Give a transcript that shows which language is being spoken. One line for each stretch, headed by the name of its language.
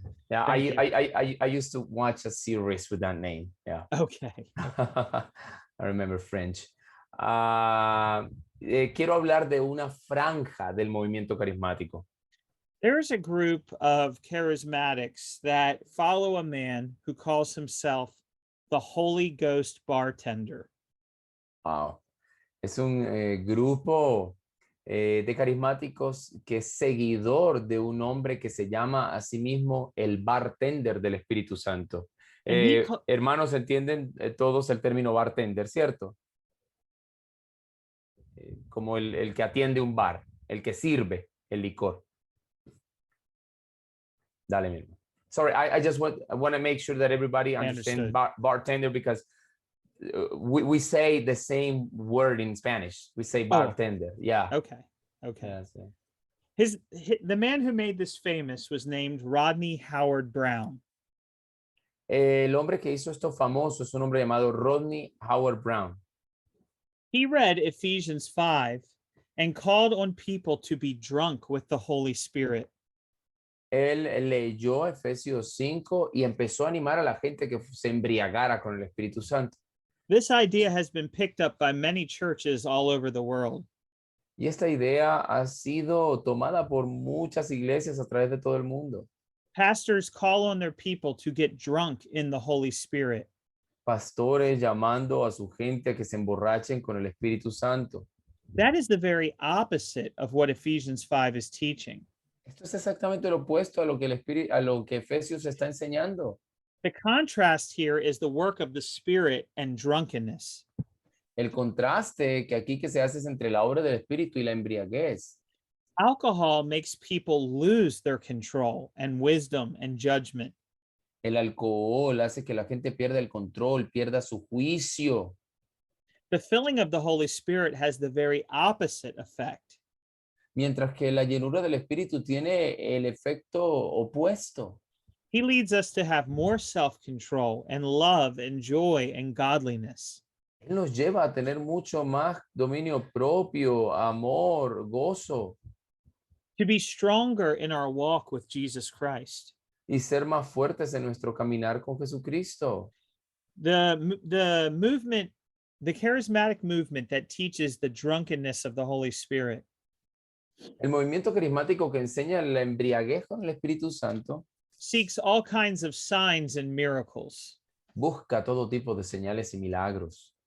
English: Yeah, I used to watch a series with that name. Yeah. Okay. I remember French.
Spanish: Quiero hablar de una franja del movimiento carismático.
English: There's a group of charismatics that follow a man who calls himself the Holy Ghost bartender. Wow.
Spanish: Es un grupo de carismáticos que es seguidor de un hombre que se llama a sí mismo el bartender del Espíritu Santo. Hermanos, entienden todos el término bartender, ¿cierto? Como el que atiende un bar, el que sirve el licor. Dale, mismo.
English: Sorry, I just want to make sure that everybody understands bartender because we say the same word in Spanish. We say bartender. Yeah. Okay. Yeah, so. The man who made this famous was named Rodney Howard Brown.
Spanish: El hombre que hizo esto famoso es un hombre llamado Rodney Howard Brown.
English: He read Ephesians 5 and called on people to be drunk with the Holy Spirit.
Spanish: Él leyó Efesios 5 y empezó a animar a la gente que se embriagara con el Espíritu Santo.
English: This idea has been picked up by many churches all over the world.
Spanish: Y esta idea ha sido tomada por muchas iglesias a través de todo el mundo.
English: Pastors call on their people to get drunk in the Holy Spirit.
Spanish: Pastores llamando a su gente a que se emborrachen con el Espíritu Santo.
English: That is the very opposite of what Ephesians 5 is teaching.
Spanish: Esto es exactamente lo opuesto a lo que Efesios está enseñando.
English: The contrast here is the work of the Spirit and drunkenness.
Spanish: El contraste que aquí que se hace es entre la obra del Espíritu y la embriaguez.
English: Alcohol makes people lose their control and wisdom and judgment.
Spanish: El alcohol hace que la gente pierda el control, pierda su juicio.
English: The filling of the Holy Spirit has the very opposite effect.
Spanish: Mientras que la llenura del Espíritu tiene el efecto opuesto.
English: He leads us to have more self-control and love and joy and godliness.
Spanish: Él nos lleva a tener mucho más dominio propio, amor, gozo
English: To be stronger in our walk with Jesus Christ.
Spanish: y ser más fuertes en nuestro caminar con Jesucristo.
English: The movement, the charismatic movement that teaches the drunkenness of the Holy Spirit
Spanish: El movimiento carismático que enseña la embriaguez con el Espíritu Santo
English: seeks all kinds of signs and miracles.
Spanish: busca todo tipo de señales y milagros.